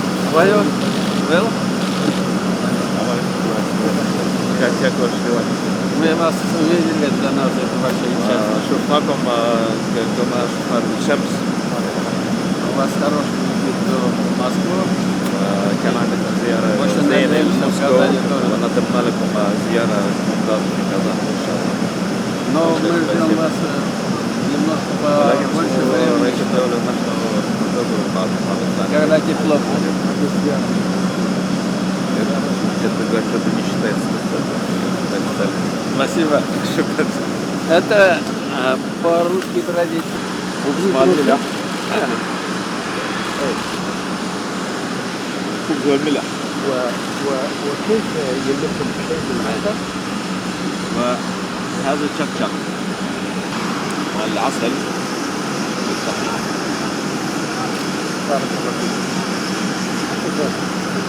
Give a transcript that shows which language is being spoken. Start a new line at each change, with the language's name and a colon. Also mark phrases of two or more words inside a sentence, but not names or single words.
Russian: Твое? Был? Как ваш Мы вас увидели, для нас это вообще счастье.
Arabic: شفناكم كما شفنا بالشمس
Russian: У вас хороший визит до Москвы.
Arabic: كان عندنا زيارة
Russian: Очень
Arabic: زينة
Russian: надеемся, в
Arabic: لموسكو
Russian: Казани тоже.
Arabic: ونظمنا لكم زيارة ممتازة في كازان إن شاء الله.
Russian: Но мы ждем вас немножко
Arabic: ولكن
Russian: побольше
Arabic: رئيس
Russian: времени,
Arabic: الدولة نحن ننتظر بعض الثانية.
Russian: когда тепло будет. Это как-то не считается официально. Спасибо. Это по-русски традиции. Смотри, да.
Arabic: خبز والملح. وكيف يمكن شيء بالعسل؟ وهذا الشكشك والعسل بالطحين. بارك الله فيك.